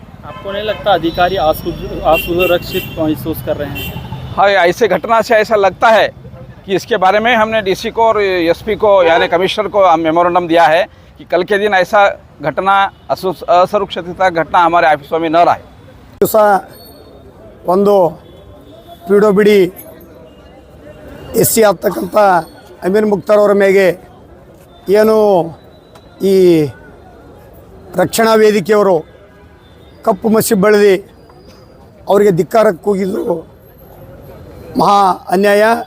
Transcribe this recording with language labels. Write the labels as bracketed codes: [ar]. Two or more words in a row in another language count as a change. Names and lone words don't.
[hi] आपको नहीं लगता अधिकारी असुरक्षित महसूस कर रहे हैं? हाँ, ऐसे घटना से ऐसा लगता है कि इसके बारे में हमने डीसी को और एसपी को यानी कमिश्नर को मेमोरेंडम दिया है कि कल के दिन ऐसा घटना असुरक्षितता घटना हमारे ऑफिसों में न रहे। [kn] ಒಂದು PWD SC ಆಗ್ತಕ್ಕಂಥ ಅಮೀನ್ ಮುಖ್ತಾರ್ ಅವರ ಮೇಲೆ ಏನು ಈ ರಕ್ಷಣಾ ವೇದಿಕೆಯವರು ಕಪ್ಪು ಮಸಿ ಬೆಳೆದು ಅವರಿಗೆ ಧಿಕ್ಕಾರಕ್ಕೆ ಕೂಗಿದ್ರು ಮಹಾ ಅನ್ಯಾಯ.